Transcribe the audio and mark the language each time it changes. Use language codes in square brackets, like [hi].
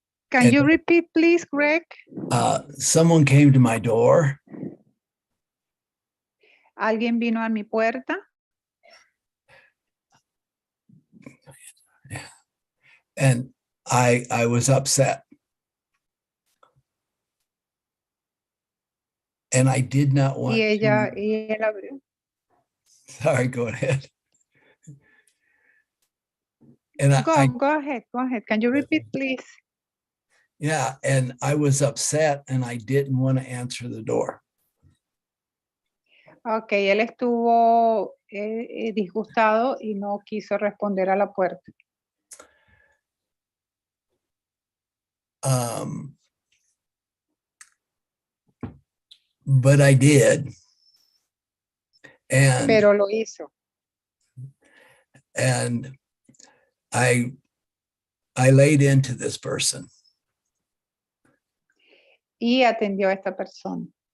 [en] Can you repeat, please, Greg? Someone came to my door [es] ¿Alguien vino a mi puerta? [en] and I was upset. And I did not want [es] Y él [en] to. [es] abrió. [en] Sorry, go ahead. And Go ahead. Can you repeat, please? Yeah, and I was upset and I didn't want to answer the door. [es] Ok, él estuvo disgustado y no quiso responder a la puerta. [en] But I did. [es] Pero lo hizo. [en] And I laid into this person. [es] Y atendió a esta persona.